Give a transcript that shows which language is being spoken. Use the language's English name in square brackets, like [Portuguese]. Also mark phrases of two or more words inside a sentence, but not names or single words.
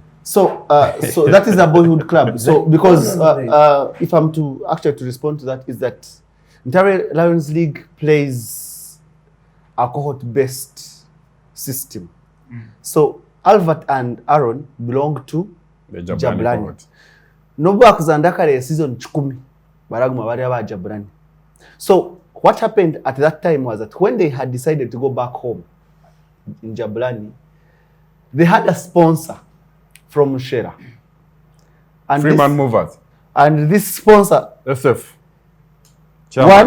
[English] So that is a boyhood club. So because No. if I'm to respond to that, is that Ntare Lions League plays a cohort-based system. So Albert and Aaron belong to The Jablani Jablani. cohort. [Nyankole] Nobu akuzanda kale season 10 baraguma bari aba Jablani. [English] So what happened at that time was that when they had decided to go back home in Jablani, they had a sponsor from Shera. And Freeman Movers. this sponsor, SF. Chairman